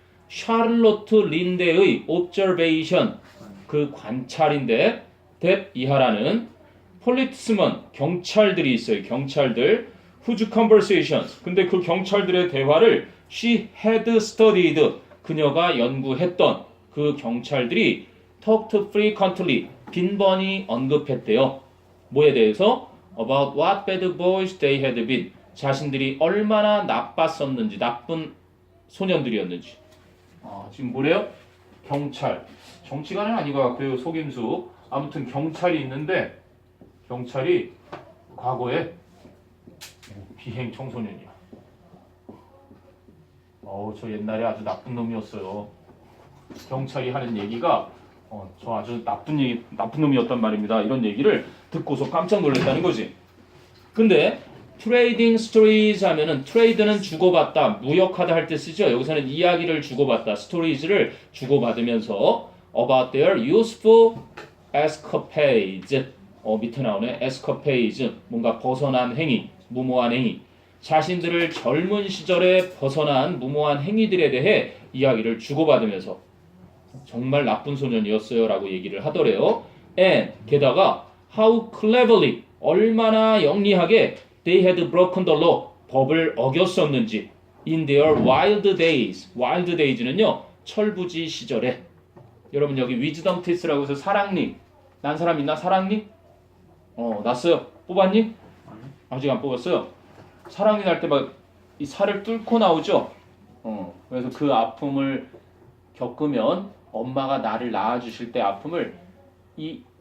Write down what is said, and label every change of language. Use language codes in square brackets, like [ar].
[ko] 샤를로트 린데의 observation. 그 관찰인데 that 이하라는 policemen. 경찰들이 있어요. 경찰들. [en] whose conversations. [ko] 근데 그 경찰들의 대화를 [en] she had studied. [ko] 그녀가 연구했던 그 경찰들이 [en] talked frequently. [ko] 빈번히 언급했대요. 뭐에 대해서? [en] About what bad boys they had been. [ko] 자신들이 얼마나 나빴었는지, 나쁜 소년들이었는지. 지금 뭐래요? 경찰. 정치관은 아닌 것 같고요. 속임수. 아무튼 경찰이 있는데 경찰이 과거에 비행 청소년이야. 저 옛날에 아주 나쁜 놈이었어요. 경찰이 하는 얘기가 저 아주 나쁜 놈이었단 말입니다. 이런 얘기를 듣고서 깜짝 놀랐다는 거지. 근데 트레이딩 스토리즈 하면은 트레이드는 주고받다, 무역하다 할 때 쓰죠. 여기서는 이야기를 주고받다, 스토리즈를 주고받으면서 [en] about their useful escapades. [ko] 밑에 나오네. escapades. 뭔가 벗어난 행위, 무모한 행위. 자신들을 젊은 시절에 벗어난 무모한 행위들에 대해 이야기를 주고받으면서 정말 나쁜 소년이었어요 라고 얘기를 하더래요. [en] And [ko] 게다가 [en] how cleverly [ko] 얼마나 영리하게 [en] they had broken the law [ko] 법을 어겼었는지 [en] in their wild days. wild days [ko] 는요 철부지 시절에. 여러분 여기 [en] wisdom test [ko] 라고 해서 사랑니 난 사람 있나? 사랑니? 났어요. 뽑았니? 아직 안 뽑았어요. 사랑니 날 때 막 이 살을 뚫고 나오죠. 그래서 그 아픔을 겪으면 엄마가 나를 낳아주실 때 아픔을 이